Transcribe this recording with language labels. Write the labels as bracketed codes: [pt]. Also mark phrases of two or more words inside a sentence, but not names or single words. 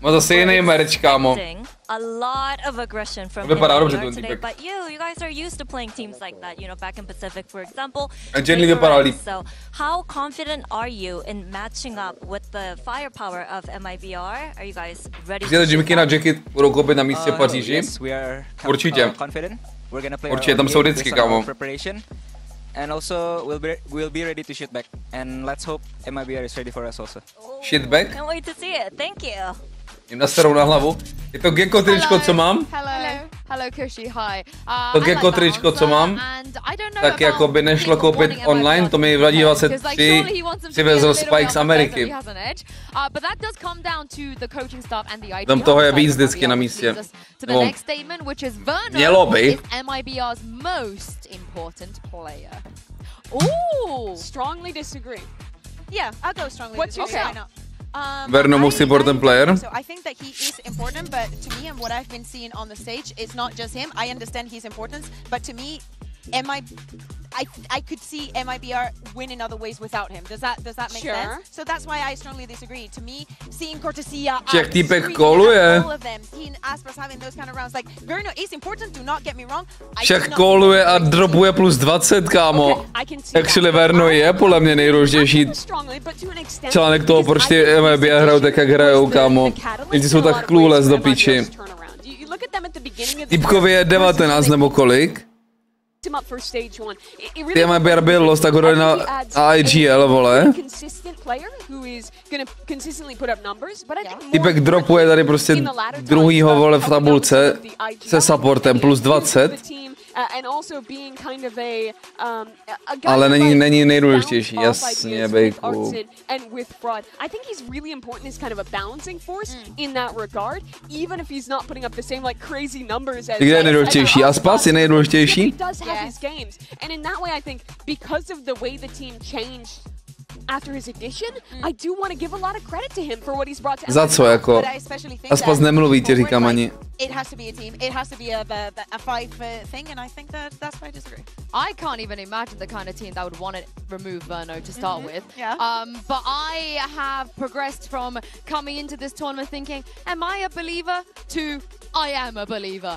[en] a lot of aggression from him today, but you guys are used to playing teams like that, you know, back in Pacific, for example. So, how confident are you in matching up with the firepower of MIBR? Are you guys ready? [cs] Jemkin a Jacket budou koupit na místě v Paříži. Určitě. Určitě, tam jsou vždycky, kámo. [en] And also, we'll be ready to shoot back, and let's hope MIBR is ready for us also. Shoot back? Can't wait to see it. Thank you. [cs] Jim nasterou na hlavu. Je to gecko tričko, co mám? [en] Hello Kushi, hi. [cs] To gecko tričko, co mám, tak jako by nešlo koupit online, to mi vadí 23, přivezl Spike z Ameriky. Tam toho je víc vždycky na místě. No, mělo by. [en] Strongly disagree. Yeah, I'll go strongly. What's your say? Verno most important player. So I think that he is important, but to me and what I've been seeing on the stage, it's not just him. I understand his importance, but to me, I could see MIBR win in other ways without him. Does that make sense? So that's why I strongly disagree. To me, seeing Cortesia, [cs] týpek koluje. [en] all of them, seeing Aspas having those kind of rounds, like Verno is important. Do not get me wrong. [cs] Však koluje a dropuje plus 20, kámo. Actually Verno je podle mě nejdůležitější článek toho, proč ty MIBR hrajou tak, jak hrajou, kámo. Ty jsou tak clueless do píči. Týpkovi je 19 nebo kolik? Ty MIBR byl lost, tak ho dali na IGL, vole. Týpek dropuje tady prostě druhýho, vole, v tabulce se supportem plus 20. [en] and also being kind of a [cs] Ale není nejdůležitější, jasně, Bejku. [en] And with fraud, I think he's really important as kind of a balancing force in that regard, even if he's not putting up the same like crazy numbers as. [cs] Kde je nejdůležitější? Aspas je nejdůležitější? [en] He does have his games, and in that way, I think because of the way the team changed after his addition, I do want to give a lot of credit to him for what he's brought to. [cs] Za co jako? Aspas nemluví, ti říkám ani. [en] It has to be a team. It has to be a five thing, and I think that's why I disagree. I can't even imagine the kind of team that would want to remove Verno to start with. Yeah. But I have progressed from coming into this tournament thinking, am I a believer, to I am a believer.